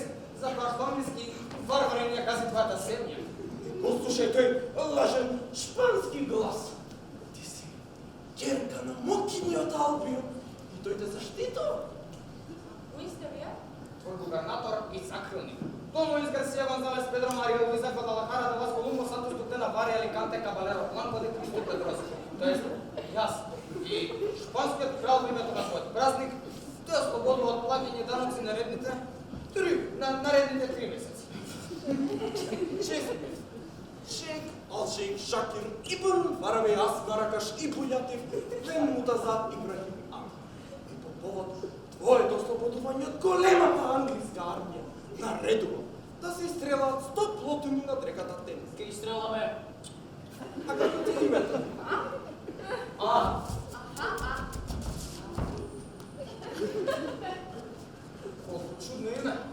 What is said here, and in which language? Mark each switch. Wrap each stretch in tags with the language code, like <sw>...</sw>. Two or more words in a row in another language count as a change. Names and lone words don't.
<mk>За англиски варвари ни ја гази твојата земја. Послушај тој лажен шпански глас. Ти си ќерка на мокиниот Албио и тој те заштитува. Кои сте вие? Твој губернатор и закрилник. Дон Луис Гарсија Гонзалес, Педро Марија Луиза Гвадалахара, Делас Колумбо, Сантос Дук де Навара, Аликанте Кабалеро Бланко де Кристо Педрос. Тоест, јас и шпанскиот крал во името на својот празник те ослободува од плаќање даноци на редните 3 месеци. Честит Шейх Ал-Шейх Шакир Ибн Фараби Ас Марагаш и Будјатив Бен Мутаза Ибрахим Ата. И по повод твоето ослободување од големата англиска армија наредувам да се изстрелаат 100 плотини над реката Темз. Ке изстреламе. А како ти името? Колку чудно име.</mk>